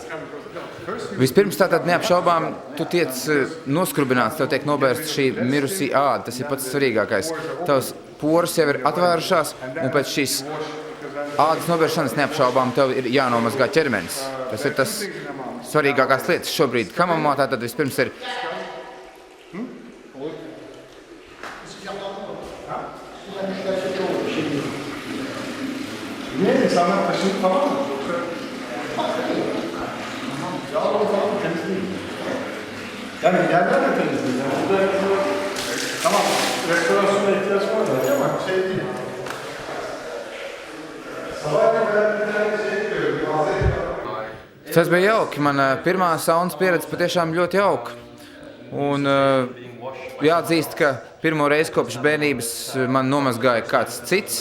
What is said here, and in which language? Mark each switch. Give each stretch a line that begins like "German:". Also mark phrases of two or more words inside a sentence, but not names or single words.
Latvian: Vispirms tātad neapšaubām, tu tiec noskrubināts, tev tiek nobērsta šī mirusī āda, tas ir pats svarīgākais. Tavs poras jau ir atvērušās, un pēc šīs ādas nobēršanas neapšaubām tev ir jānomazgā ķermenis. Tas ir tas svarīgākās lietas šobrīd. Hamamā tātad vispirms ir...
Turkish: Yani yerden de temizliğiz. Tamam, restorasyona ihtiyaç var da ama şey değil.
Latvian: Tas bija jauki. Mana pirmā saunas pieredze patiešām ļoti jauka. Un jāatzīst, ka pirmo reizi kopš bērnības man nomazgāja kāds cits.